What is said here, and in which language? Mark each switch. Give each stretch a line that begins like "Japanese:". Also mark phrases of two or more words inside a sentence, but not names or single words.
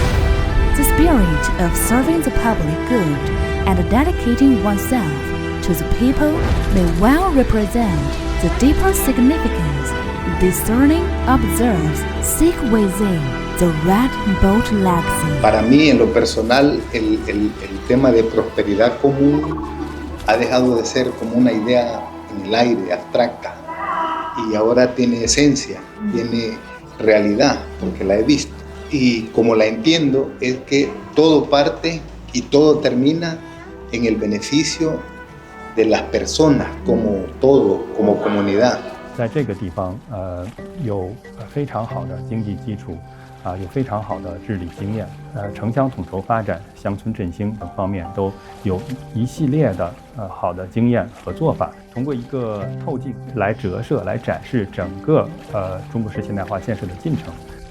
English: The spirit of serving the public good and dedicating oneself to the people may well represent the deeper significance discerning observes seek within the Red Boat Legacy.
Spanish: Para mí, en lo personal, el tema de prosperidad común ha dejado de ser como una idea en el aire, abstracta, y ahora tiene esencia, tiene realidad, porque la he visto. Y como la entiendo, es que todo parte y todo termina en el beneficio de las personas como todo, como comunidad.
Chinese: 在这个地方，有非常好的经济基础，有非常好的治理经验，城乡统筹发展、乡村振兴等方面都有一系列的好的经验和做法。通过一个透镜来折射、来展示整个中国式现代化建设的进程。